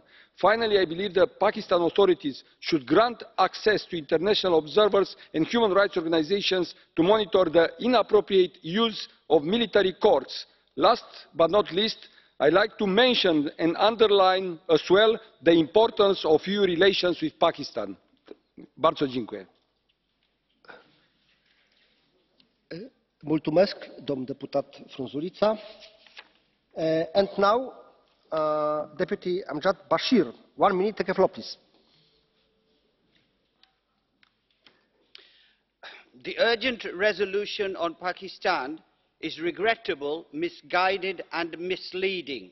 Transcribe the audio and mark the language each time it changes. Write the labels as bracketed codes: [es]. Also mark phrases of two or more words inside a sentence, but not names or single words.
[en] Finally, I believe the Pakistan authorities should grant access to international observers and human rights organisations to monitor the inappropriate use of military courts. Last but not least, I would like to mention and underline as well the importance of EU relations with Pakistan. [pl] Bardzo dziękuję. [ro] Mulțumesc, domn deputat Frunzulița. [en] And now, Deputy Amjad Bashir. 1 minute, take a floor, please. The urgent resolution on Pakistan is regrettable, misguided and misleading.